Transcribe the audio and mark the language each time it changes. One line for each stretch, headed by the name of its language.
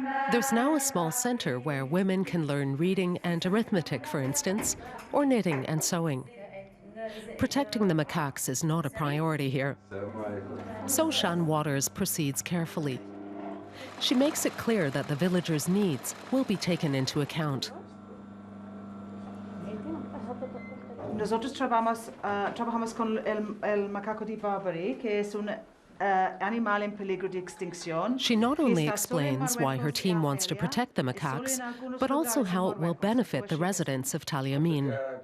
English: There's now a small center where women can learn reading and arithmetic, for instance, or knitting and sewing. Protecting the macaques is not a priority here. So Shan Waters proceeds carefully. She makes it clear that the villagers' needs will be taken into account.
Spanish: Nosotros trabajamos con el macaco de Barbary, que es un animal en peligro de extinción.
English: She not only explains why her team wants to protect the macaques, but also how it will benefit the residents of Tali Amin.